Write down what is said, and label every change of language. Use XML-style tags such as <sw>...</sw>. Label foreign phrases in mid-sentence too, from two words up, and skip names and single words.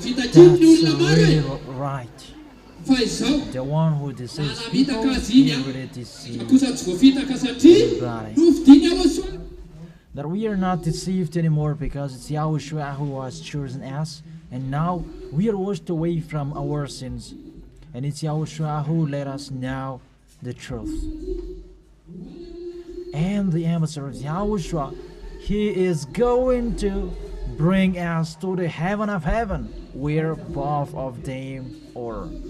<mg>Madio ny olona maro</mg> <en>really e. right.</en> <mg>Fa izao</mg> <en>The one who deceives</en> <mg>na</mg> <en>people,</en> <mg>vitaka azy</mg> <en>he</en> <mg>iny</mg> <en>really a. deceives.</en> <mg>Kosa tsy voafitaka satria nofidiny Yahoshua.</mg> <en>That we are not deceived anymore because it's Yahushua who has chosen us, and now we are washed away from our sins, and it's Yahushua who let us know the truth. And the ambassador of Yahushua, he is going to bring us to the heaven of heaven, where both of them are.</en>